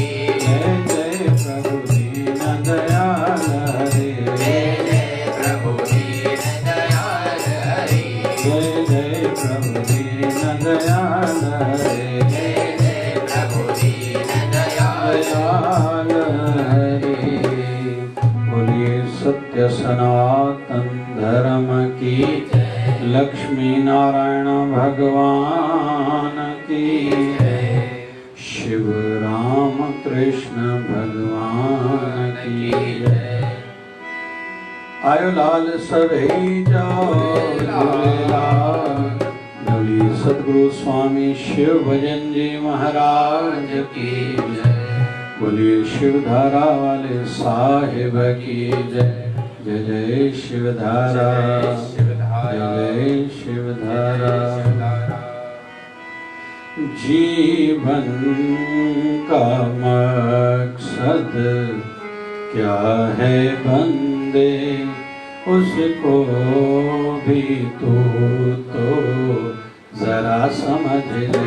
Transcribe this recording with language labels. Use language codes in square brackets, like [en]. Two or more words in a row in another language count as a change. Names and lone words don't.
[hi] जय जय प्रभु दीन दयाल हरि, जय जय प्रभु दीन दयाल हरि। जय जय प्रभु दीन दयाल हरि, जय जय प्रभु दीन दयाल हरि। बोलिए सत्य सनातन धर्म की जय, लक्ष्मी नारायण भगवान की जय, शिव राम कृष्ण भगवान की जय। [sd] आयो लाल सभई जाओ झूलेलाल, [hi] बोलिए सतगुरु स्वामी शिव भजन जी महाराज की जय। बोलिए शिव धारा वाले साहिब की जय, जय जय शिव धारा, जय जय शिव धारा। जीवन का मकसद क्या है बंदे, उसको भी तू तो जरा समझ ले।